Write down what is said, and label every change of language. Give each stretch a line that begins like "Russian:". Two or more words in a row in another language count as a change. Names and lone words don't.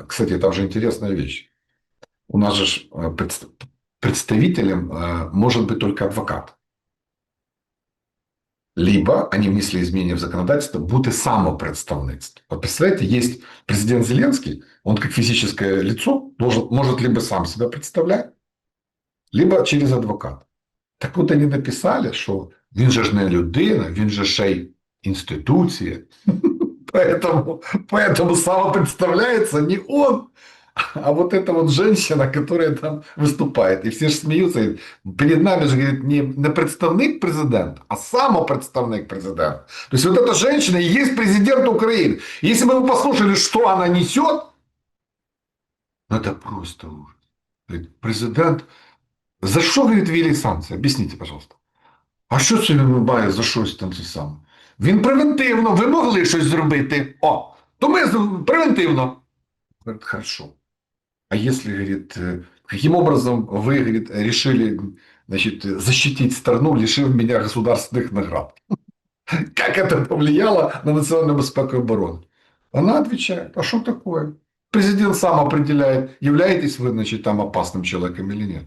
Russian: Кстати, там же интересная вещь. У нас же представителем может быть только адвокат. Либо они внесли изменения в законодательство,
Ukrainian: бути самопредставництво.
Russian: Вот представляете, есть президент Зеленский, он как физическое лицо может либо сам себя представлять, либо через адвоката. Так вот они написали,
Ukrainian: що він же ж не людина, він же ще й інституція.
Russian: Поэтому самопредставляется не он, а вот эта вот женщина, которая там выступает. И все же смеются. Перед нами же, говорит,
Ukrainian: не представник президента, а самопредставник президента.
Russian: То есть, вот эта женщина и есть президент Украины. Если бы вы послушали, что она несет, ну, это просто ужас. Говорит, президент, за что, говорит, ввели санкции? Объясните, пожалуйста.
Ukrainian: А що це він має за щось там це саме? Він превентивно, ви могли щось зробити. То ми превентивно.
Russian: Говорит, хорошо. А если, говорит, каким образом вы, говорит, решили, значит, защитить страну, лишив меня государственных наград? Как это повлияло на национальную безопасность и оборону? Она отвечает, а что такое? Президент сам определяет, являетесь вы, значит, там опасным человеком или нет.